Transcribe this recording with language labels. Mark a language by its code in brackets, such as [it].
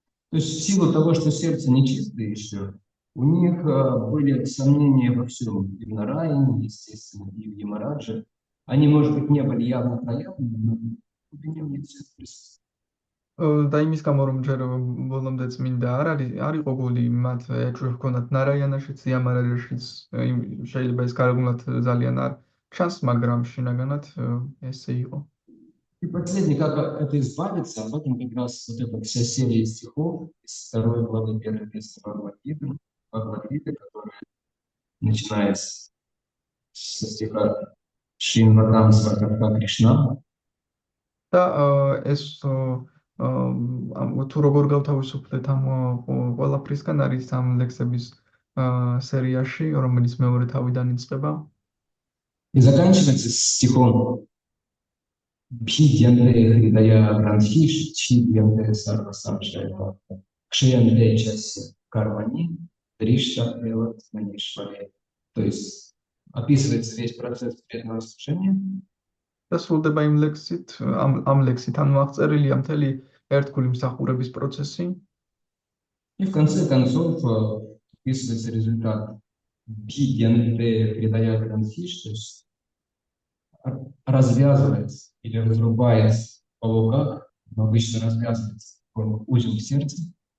[ru] То есть в силу того, что сердце нечистое еще, у них были сомнения во всем, и в Нараяне, естественно, и в Ямарадже. Они, может быть, не были явно проявлены, но в глубине у них все присутствует. [ka] და იმის გამო რომ ჯერ ბოლომდე წმინდა არ იყო გული მათ ეჭვი ჰქონდათ ნარაიანაშიც, იამარაჯაშიც, შეიძლება ეს გარეგნულად ძალიან არ ჩანს, მაგრამ შინაგანად ესე იყო. [ru] И последний, как это избавиться, об этом как раз вот эта вся серия стихов из 2 главы 1 песни Бхагавад-гиты, которая начинается со стиха Шримадам Сватарха Кришна. [ka] და ეს თუ როგორ გავთავისუფლდეთ ამ ყველაფრისგან არის ამ ლექსების სერიაში, რომელიც მეორე თავიდან იწყება. [ru] И заканчивается стихом [sa] «Бхидьянте хридая грандхиш, чидьянте сарва самшая, кшиянте часи кармани, дришта элат манишваре». [ru] То есть описывается весь процесс преданного служения. [ka] და სრულდება იმ ლექსით, ამ ლექსით ანუ აღწერილია მთელი ერთგული მსახურების პროცესი. [ru] И в конце концов описывается результат [sa] «Бхидьянте хридая грандхиш», [ru] то есть развязывается или разрубается по луках, но обычно развязывается узел в сердце.